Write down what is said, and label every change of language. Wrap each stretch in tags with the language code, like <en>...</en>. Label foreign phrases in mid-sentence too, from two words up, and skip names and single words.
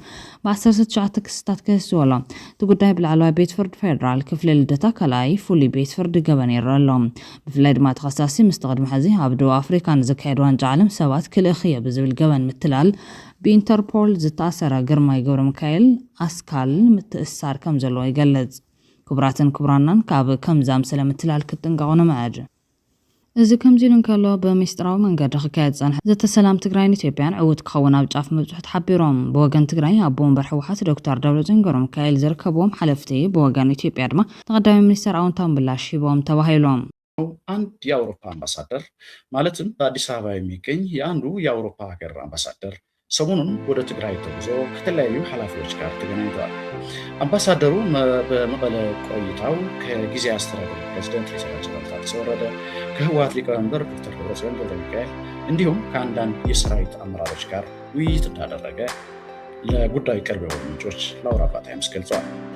<ti>ብ19 ክስታት ከስዎ ኣሎ እቲ ጉዳይ ብላዕለዋይ ቤት ፍርዲ ፌደራል ክፍሊ ልደታ ካልኣይ ፍሉይ ቤት ፍርዲ ገበን ይረአ ኣሎ ብፍላይ ድማ ተኸሳሲ ምስ ተቐድሚ ሕዚ ኣብ ደቡብ ኣፍሪካ ንዝካየድ ዋንጫ ዓለም ሰባት ክልእኽየ ብዝብል ገበን ምትላል ብኢንተርፖል ዝተኣሰረ ግርማይ ገብረ ሚካኤል ኣስካል ምትእሳር ከም ዘለዎ ይገልጽ ክቡራትን ክቡራናን ካብ ከምዛ ምሰለ ምትላል ክትጥንቀቑ ንመዕድ እዚ ከምዚሉን ከሎ በሚስጥራዊ መንገዲ ክካየድ ጸንሐ ዘተሰላም ትግራይን ኢትዮጵያን ዕውት ክኸውን ኣብ ጫፍ መብጽሑ ተሓቢሮም ብወገን ትግራይ ኣቦ ወንበር ሕወሓት ዶክተር ደብረጽዮን ገብረሚካኤል ዝርከብዎም ሓለፍቲ ብወገን ኢትዮጵያ ድማ ተቀዳሚ ሚኒስትር አዎንታዊ ምላሽ ሂቦም ተባሂሎም።</ti> <am>አንድ የአውሮፓ አምባሳደር ማለትም በአዲስ አበባ የሚገኝ የአንዱ የአውሮፓ ሀገር አምባሳደር ሰሞኑን ወደ ትግራይ ተጉዞ ከተለያዩ ኃላፊዎች ጋር ተገናኝተዋል። አምባሳደሩ በመቀለ ቆይታው ከጊዜያዊ አስተዳደር ፕሬዝዳንት ጌታቸው ታደሰ ወረደ፣ ከህወሓት ሊቀመንበር ዶክተር ደብረጽዮን ገብረሚካኤል እንዲሁም ከአንዳንድ የሰራዊት አመራሮች ጋር ውይይት እንዳደረገ ለጉዳዩ ቅርብ የሆኑ ምንጮች ለአውራፓ ታይምስ ገልጸዋል።</am>